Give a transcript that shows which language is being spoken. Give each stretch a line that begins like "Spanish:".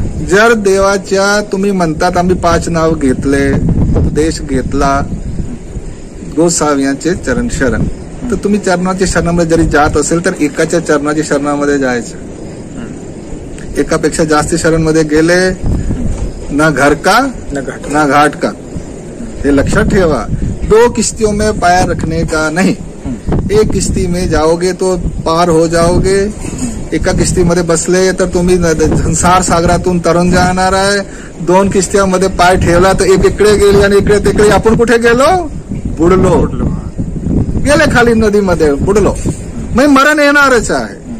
Marathi: जर देवाच्या तुम्ही म्हणतात आम्ही 5 नाव घेतले, उपदेश घेतला, गोसाव्यांचे चरण शरण, तर तुम्ही चरणाच्या शरणामध्ये जरी जात असेल तर एकाच्या चरणाच्या शरणामध्ये जायचं. एकापेक्षा जास्त शरणमध्ये गेले ना
Hindi: घर का ना घाट का,
Marathi: ये लक्षात ठेवा.
Hindi: 2 किश्तियों में पैर रखने का नहीं. एक किश्ती में जाओगे तो पार हो जाओगे.
Marathi: एका किश्तीमध्ये बसले तर तुम्ही संसार सागरातून तरुण जाणार आहे. 2 किश्त्यामध्ये पाय ठेवला तर एक इकडे गेली आणि इकडे तिकडे. आपण कुठे गेलो? बुडलो. गेले खाली नदीमध्ये, बुडलो. मग मरण येणारच आहे.